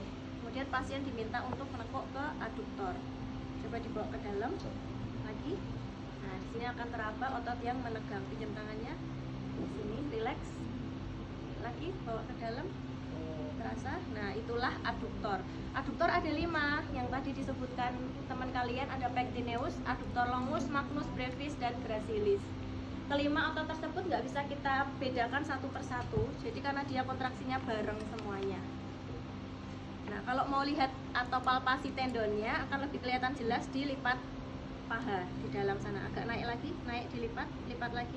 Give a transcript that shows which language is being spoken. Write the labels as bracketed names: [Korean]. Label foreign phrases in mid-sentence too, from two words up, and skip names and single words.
[Indonesian] Kemudian pasien diminta untuk menekuk ke aduktor. Coba dibawa ke dalam lagi. Nah, di sini akan teraba otot yang menegang. Pinjam tangannya. Di sini relax. Lagi bawa ke dalam. Terasa. Nah, itulah aduktor. Aduktor ada 5 yang tadi disebutkan teman kalian, ada pectineus, aduktor longus, magnus brevis, dan gracilis. Kelima otot tersebut nggak bisa kita bedakan satu persatu, jadi karena dia kontraksinya bareng semuanya. Nah, kalau mau lihat atau palpasi tendonnya akan lebih kelihatan jelas di lipat paha di dalam sana. Agak naik lagi, naik dilipat, lipat lagi.